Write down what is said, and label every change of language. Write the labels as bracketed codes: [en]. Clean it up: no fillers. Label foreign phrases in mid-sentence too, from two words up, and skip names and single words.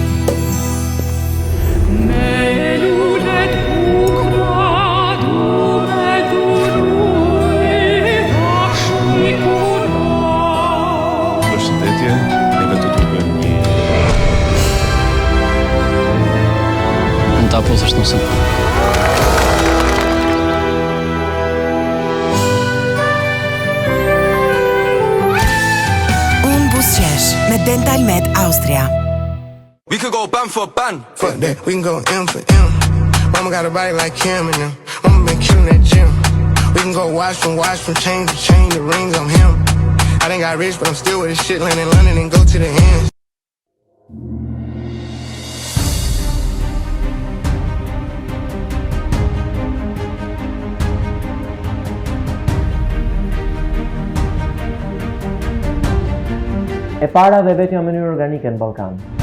[sq] Përshëndetje, neve të tregojmë një Mund ta pusësh nusën. Me Dental Med Austria. [en] We could go ban for ban. Fuck that, we can go M for M. Mama got a body like Kim and them. Mama been killing that gym. We can go watch from chain to chain, the rings on him. I done got rich, but I'm still with this shit, land in London and go to the ends. [sq] E para dhe vetëm në mënyrë organike në Ballkan.